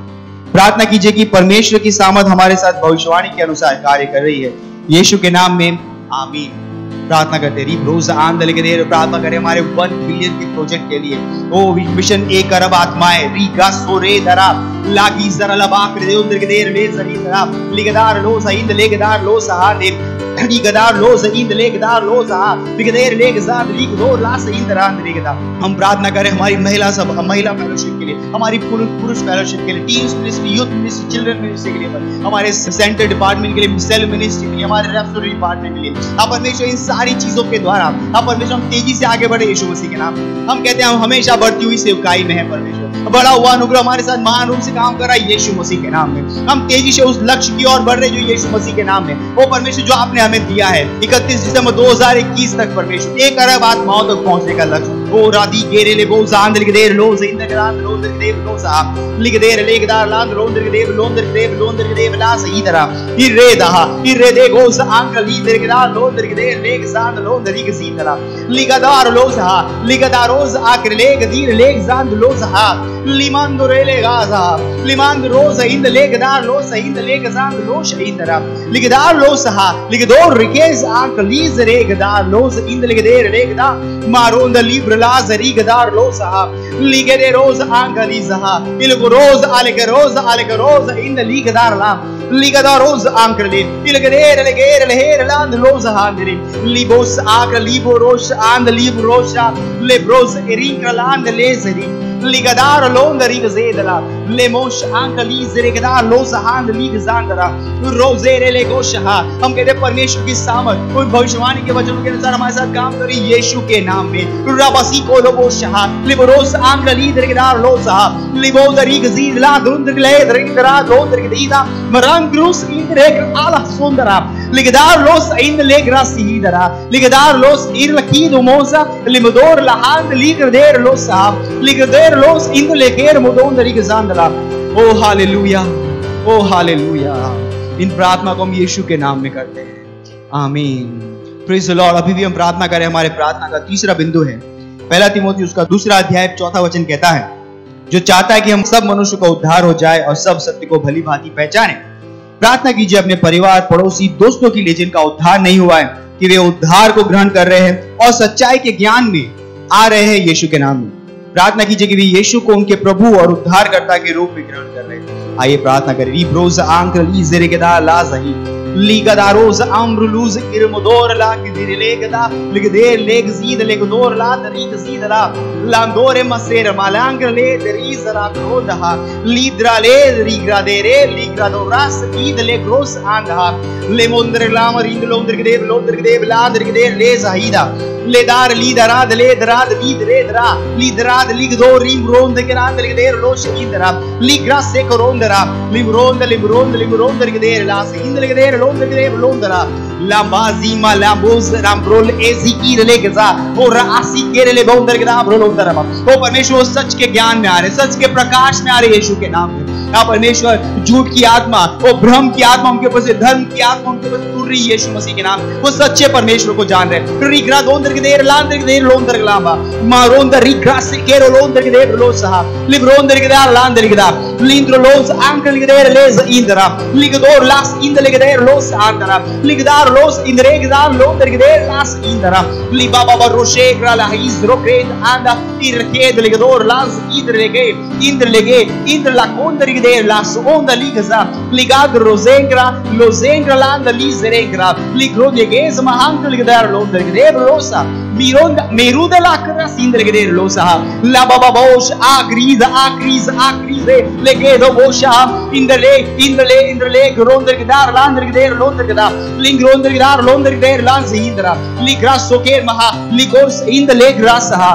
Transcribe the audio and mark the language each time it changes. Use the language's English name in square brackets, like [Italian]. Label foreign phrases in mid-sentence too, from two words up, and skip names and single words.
[Hindi] प्रार्थना कीजिए कि परमेश्वर की सामर्थ हमारे साथ भविष्यवाणी के अनुसार कार्य कर रही है, यीशु के नाम में, आमीन। प्रार्थना करते हैं, रोज आंदोलन के देर प्रार्थना करें हमारे 1 बिलियन के प्रोजेक्ट के लिए। ओ मिशन 1 अरब आत्माएं रीगा सोरे दरा लागी जरा लबाक रे उंदर के देर ले सही दरा लिगदार लो सही लेगदार लो सहा ने लिगदार लो सही लेगदार लो सहा लिगदेर लेगदार लिगदो ला सही दरा लेगदार। हम प्रार्थना करें हमारी महिला फेलोशिप के लिए, हमारी पुरुष फेलोशिप के लिए, [English] Teams Ministry, Youth Ministry, Children Ministry [Hindi] के लिए, हमारे [English] Center Department [Hindi] के लिए, [English] Cell Ministry [Hindi] के लिए, हमारे [English] Referent Department [Hindi] के लिए। आप परमेश्वर इन सारी चीजों के द्वारा आप परमेश्वर हम तेजी से आगे बढ़े यीशु मसीह के नाम। हम कहते हैं हम हमेशा बढ़ती हुई सेवकाई में है परमेश्वर, बड़ा हुआ अनुग्रह हमारे साथ महान रूप से काम कर रहा है यीशु मसीह के नाम में। हम तेजी से उस लक्ष्य की ओर बढ़ रहे जो यीशु मसीह के नाम में, वो परमेश्वर जो आपने हमें दिया है 31 दिसंबर 2021 तक परमेश्वर 1 अरब आत्माओं तक पहुंचने का लक्ष्य। ओ राधी गेरे ले बो जांद लिख देर लो जिंदगी रात लो दर देव लो साहब लिख देर लेगदार लांद लोंदर के देव लोंदर के देव ला सही तरह हिरे दहा हिरे दे गो सा अंकल ली दर के दार लोंदर के देव लेग जांद लोंदर की सी तरह लिगदार लो सा लिगदारोज आकर लेग दीर लेग जांद लो सा लिमांद रे ले गाजा लिमांद रोज इंद लेगदार लो सही लेग जांद लो सही तरह लिगदार लो सा लिगदोर रिकेज अंकल लीज रेगदार लो इंद लेगदेर लेगदा मारोंद लिब्र लाज रिगदार लो सा लिगदे रोज अंकल लीजा इलगो रोज आलेक रोज इंद लिगदार ला लिगदार रोज अंकल ली इलगदेर लेगेर लेहेर लांद लो सा लिबोस आकर लिबो रोश आंद लिब रोशा लेब्रोस एरिंकलांद लेजरी लिगदार लोंद रिगजेदला लेमोश आंकली जरेगदार लोसहांद लिगजांदरा रोजेरे लेगोशहा। हम कहते हैं परमेश्वर की सामर्थ उन भविष्यवाणी के वचनों के अनुसार हमारे साथ काम करी यीशु के नाम में। रबसी को लोबोशहा लिबरोस आंकली जरेगदार लोसहा लिबोदरी गजीदला दुंदगले दरिदरा लोदरगदीदा मरंग्रुस इंद्रेक आला सुंदरा लिगदार लोस इंद लेगरा सीदरा लिगदार लोस इरलकीदो मोसा लिमदोर लहांद लिगदेर लोसा लिगदेर लोस इंद लेकेर मुदोंदरी गजांदला। ओ हालेलुया, ओ हालेलुया। इन प्रार्थना को हम यीशु के नाम में करते हैं, आमीन। [English] Praise the Lord. [Hindi] अभी भी हम प्रार्थना करें, हमारे प्रार्थना का तीसरा बिंदु है 1 तीमुथियुस उसका 2 अध्याय 4 वचन कहता है, जो चाहता है कि हम सब मनुष्य का उद्धार हो जाए और सब सत्य को भली भांति पहचाने। प्रार्थना कीजिए अपने परिवार, पड़ोसी, दोस्तों के लिए जिनका उद्धार नहीं हुआ है कि वे उद्धार को ग्रहण कर रहे हैं और सच्चाई के ज्ञान में आ रहे हैं यीशु के नाम में। प्रार्थना कीजिए कि वे यीशु को उनके प्रभु और उद्धारकर्ता के रूप में ग्रहण कर रहे हैं। आइए प्रार्थना करें। रीब्रोज आंकली ज़ेरेगदा लाज़ही लिगदारोज अम्रुलूज इरमुदोर ला किदिलेगदा लिगदेर लेगजीद लेगदोर ला दरीग जीदला लांदोरे मसेर मालांग ले दरीजरा क्रोदहा लीद्रा ले रीग्रा देरे लीग्रा दोरास ईद ले ग्रोस आंधा लेमोंदर लामर इंद लोंदर के देव लांदर के देर ले जाहिदा लेदार लीदराद ले दराद लीद रे दरा लीदराद लिगदो रिमरोंद के रांदर के देर लो शहीदरा लिग्रा से करोंदरा लिमरोंद के देर ला से इंद के देर लोंदरा लांबाजीमा लांबोज रामब्रोल एजीकीर लेगजा और रासी केरले बोंदर के नाम रोलोंदरा। वो परमेश्वर सच के ज्ञान में आ रहे, सच के प्रकाश में आ रहे यीशु के नाम में। हाँ परमेश्वर, झूठ की आत्मा, वो भ्रम की आत्मा उनके ऊपर से, धर्म की आत्मा उनके ऊपर से टूट रही है यीशु मसीह के नाम। वो सच्चे परमेश्वर को जान रहे। रिग्रा दोंदर के देर लांदर के देर लोंदर गलामा मारोंदर रिग्रा से केरो लोंदर के देर लो सहा लिब्रोंदर के देर लांदर के देर लिंद्रो लोस आंकल के देर लेज इंदरा लिगदोर लास इंदर के देर लोस आंदरा लिगदार लोस इंदरे के दार लोंदर के देर लास इंदरा लिबा बाबा रोशे ग्राला हिज रोक्रेद आंदा इरकेद लिगदोर लास इंदर लेगे इंदर ला कोंदर के देर लास ओंदा लिगजा लिगाद रोजेंग्रा लांदा लीजरेंग्रा लिग्रो देगेज महांकल के देर लोंदर के देर लोसा मेरुदा लाकरा सिंदर के देर लोसा ला बाबा बोश आक्रीज लेगे दो बोशा इंदले ग्रोंदर के दार लांदर के देर लोंदर के दार लिंग रोंदर के दार लोंदर के देर लांस इंदरा लिग्रास सोकेर महा लिगोर्स इंदले ग्रासहा।